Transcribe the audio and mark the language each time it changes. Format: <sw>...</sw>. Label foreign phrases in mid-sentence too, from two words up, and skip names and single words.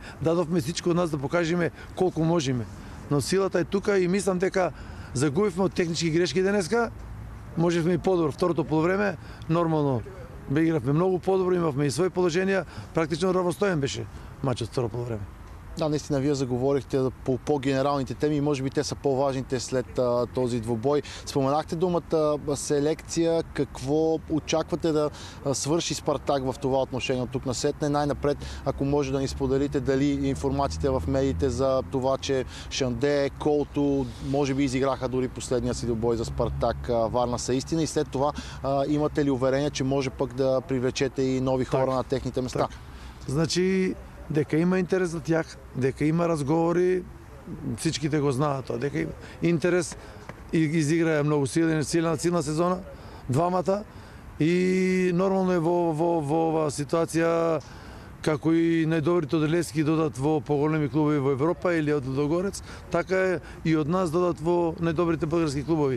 <mk>Дадовме всичко од нас да покажеме колку можеме. Но силата е тука и мислам дека загубивме од технички грешки денеска, можевме и подобро. Второто полувреме нормално игравме многу подобро, имавме и своји положенија, практично равностоен беше мачот второ полувреме.</mk> <bg>Да, наистина вие заговорихте по по-генералните теми и може би те са по-важните след този двубой. Споменахте думата селекция. Какво очаквате да свърши Спартак в това отношение от тук насетне? Най-напред, ако може да ни споделите дали информациите в медиите за това, че Шанде, Колто, може би изиграха дори последния си двубой за Спартак Варна са истина и след това имате ли уверение, че може пък да привлечете и нови хора на техните места?</bg> <mk>Так. Значи, дека има интерес за тях, дека има разговори, всичките го знаат тоа, дека има интерес и изиграа многу силна сезона, двамата, и нормално е во оваа ситуација како и најдобрите од Левски додат во поголеми клубови во Европа или од Лудогорец, така е и од нас додат во најдобрите български клубови.</mk>